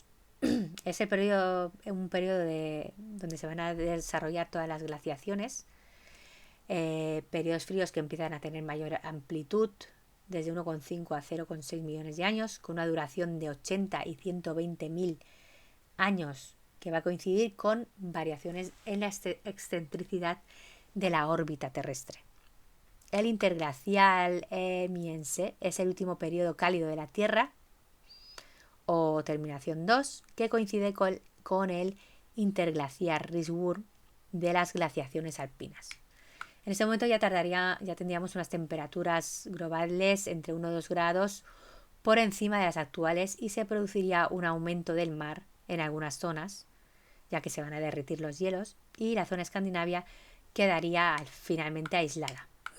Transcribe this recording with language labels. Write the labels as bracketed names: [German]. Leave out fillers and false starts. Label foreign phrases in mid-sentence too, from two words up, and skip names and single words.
[Spanish] Es un periodo donde se van a desarrollar todas las glaciaciones, periodos fríos que empiezan a tener mayor amplitud, desde 1,5 a 0,6 millones de años, con una duración de 80 y 120 mil años, que va a coincidir con variaciones en la excentricidad de la órbita terrestre. El interglacial Miense es el último periodo cálido de la Tierra, o terminación 2, que coincide con el interglaciar Risburg de las glaciaciones alpinas. En este momento ya tendríamos unas temperaturas globales entre 1 y 2 grados por encima de las actuales, y se produciría un aumento del mar en algunas zonas, ya que se van a derretir los hielos, y la zona escandinavia quedaría finalmente aislada.